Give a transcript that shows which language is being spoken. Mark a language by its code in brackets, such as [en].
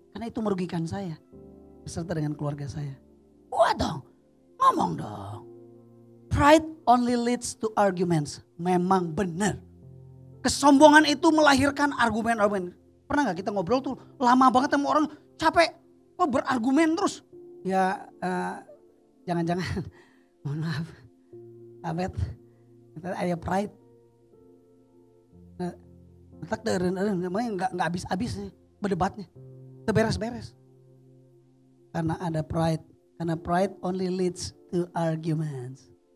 [id] Karena itu merugikan saya. Beserta dengan keluarga saya. Wah dong. Ngomong dong. [en] Pride only leads to arguments. [id] Memang benar. Kesombongan itu melahirkan argumen-argumen. Pernah gak kita ngobrol tuh lama banget sama orang capek. Kok berargumen terus. Ya jangan-jangan. Mohon maaf. Abet. Ada pride. Tak namanya nggak habis-habis berdebatnya. Beres-beres. Karena ada pride. Karena [en] pride only leads to arguments.